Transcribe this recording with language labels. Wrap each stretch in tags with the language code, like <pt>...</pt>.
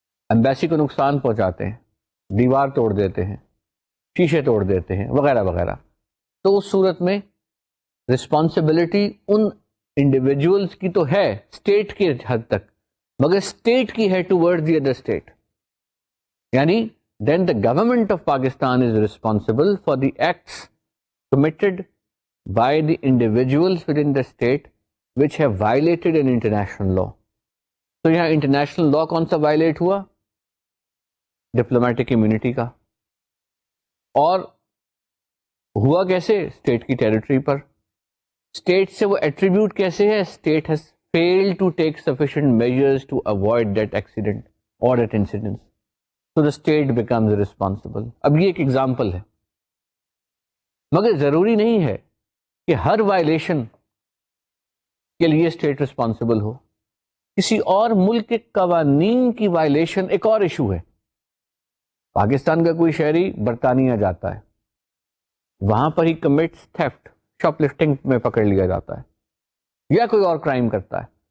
<ur>Embassy کو نقصان پہنچاتے ہیں، دیوار توڑ دیتے ہیں، شیشے توڑ دیتے ہیں وغیرہ وغیرہ، تو اس صورت میں رسپانسبلٹی ان انڈیویجولس کی تو ہے اسٹیٹ کی حد تک، مگر اسٹیٹ کی ہے</ur> <en>Toward the other state.</en> <ur>یعنی</ur> <en>then the government of Pakistan is responsible for the acts committed by the individuals within the state which have violated an international law.</en> <ur>تو یہاں انٹرنیشنل لا کون سا وائلیٹ ہوا؟ Diplomatic immunity کا. اور ہوا کیسے؟ اسٹیٹ کی ٹیریٹری پر. اسٹیٹ سے وہ ایٹریبیوٹ کیسے ہے؟</ur> <en>State has failed to take sufficient measures to avoid that accident اور that incident. So the state becomes responsible.</en> <ur>اب یہ ایک ایگزامپل ہے، مگر ضروری نہیں ہے کہ ہر وائلیشن کے لیے اسٹیٹ رسپانسبل ہو. کسی اور ملک کے قوانین کی وائلیشن ایک اور ایشو ہے. پاکستان کا کوئی شہری برطانیہ جاتا ہے، وہاں پر ہی</ur> <en>commits theft,</en> <ur>شاپ لفٹنگ میں پکڑ لیا جاتا ہے، یا کوئی اور کرائم کرتا ہے.</ur>